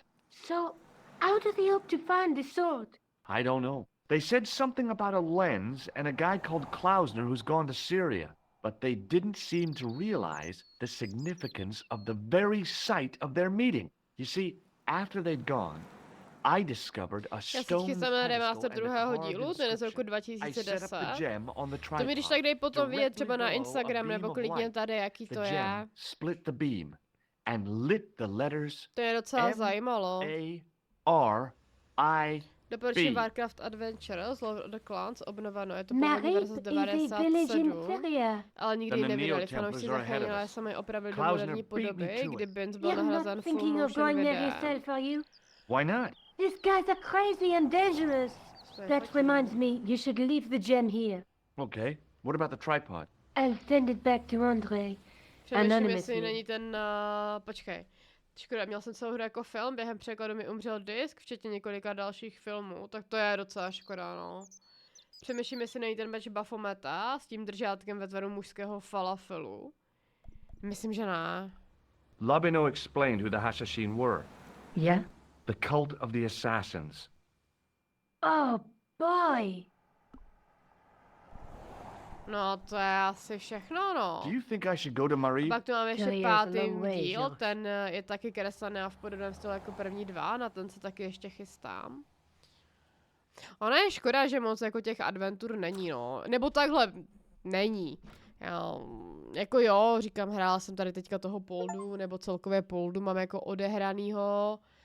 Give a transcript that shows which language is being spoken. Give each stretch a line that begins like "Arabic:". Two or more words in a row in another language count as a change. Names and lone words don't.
English: So, how do they hope to find the sword? I don't know. They said something about a lens and a guy called Klausner who's gone to Syria, but they didn't seem to realize the significance of the very site of their meeting. You see, after they'd gone, I discovered a stone
Czech: chystáme remaster druhého dílu, ten je z roku 2010. To mi když tak dej potom vidět třeba na Instagram, nebo klidně tady, jaký to je.
English: Split the beam and lit the letters.
Czech: To je docela zajímalo. Doporučím Warcraft Adventures, Lord of the Clans, obnoveno, je to původní verze z 97, ale nikdy ji nevydali, fanoušci zachránili, ale sami opravili do moderní podoby, kdy Binz byl nahrazen
English: full motion
Czech: videem.
English: Why not? These guys are crazy and dangerous. That reminds me, you should leave the gem here. Okay, what about the tripod? I'll send it back to André.
Czech: Přemýšlím, jestli není ten, počkej. Škoda, měl jsem celou hru jako film, během překladu mi umřel disk, včetně několika dalších filmů, tak to je docela škoda, no. Přemýšlím, jestli není ten meč Baphometa s tím držátkem ve tvaru mužského falafelu. Myslím, že ne.
English: Labino explained who the Hashashin were. Yeah? The cult of the assassins. Oh, boy!
Czech: No, to je asi všechno, no.
English: Do you think I should go to Marie?
Czech: Pak tu máme ještě
English: Kelly, there's a
Czech: 5.
English: long way,
Czech: díl,
English: George.
Czech: ten je taky kreslený a v podobném stylu jako první 2, na ten se taky ještě chystám. Ono je škoda, že moc jako těch adventur není, no. Nebo takhle, není. Já, jako jo, říkám, hrála jsem tady teďka toho poldu, nebo celkově poldu mám jako odehranýho.